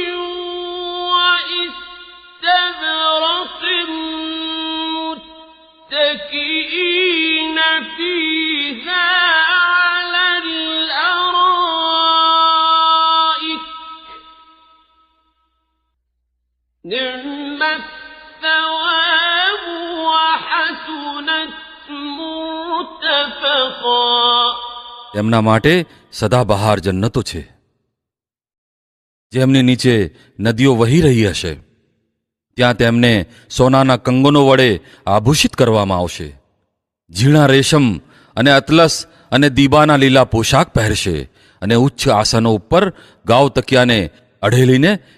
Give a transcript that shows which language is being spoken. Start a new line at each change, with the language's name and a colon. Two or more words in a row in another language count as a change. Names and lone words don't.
Arabic: وإستبرق متكئين فيها على الأرائك نعم الثواب وحسنت مرتفقا.
Gujarati: તેમના માટે સદાબહાર જન્નતો છે જેમની નીચે નદીઓ વહી રહી હશે. ત્યાં તેમને સોનાના કંગનો વડે આભૂષિત કરવામાં આવશે. ઝીણા રેશમ અને અતલસ અને દીબાના લીલા પોશાક પહેરશે અને ઉચ્ચ આસનો ઉપર ગાવ તકિયાને અઢેલીને બેસશે.